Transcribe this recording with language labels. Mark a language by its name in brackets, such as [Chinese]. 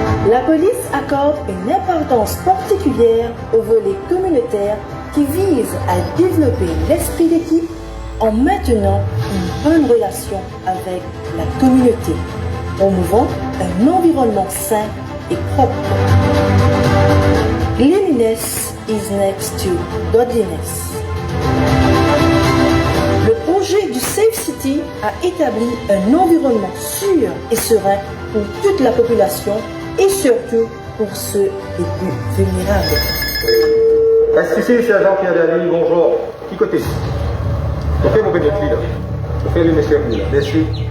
[French] La police accorde une importance particulière au volet communautaire qui vise à développer l'esprit d'équipe en maintenant une bonne relation avec la communauté, promouvant un environnement sain et propre. [English] Cleanliness is next to godliness. [French] Le projet du Safe City a établi un environnement sûr et serein pour toute la population et surtout pour ceux les plus vulnérables. STC, c'est agent Pierre Daly, bonjour. Qui côté? Ok, mon bénéfice là. Ok, le monsieur là. Merci.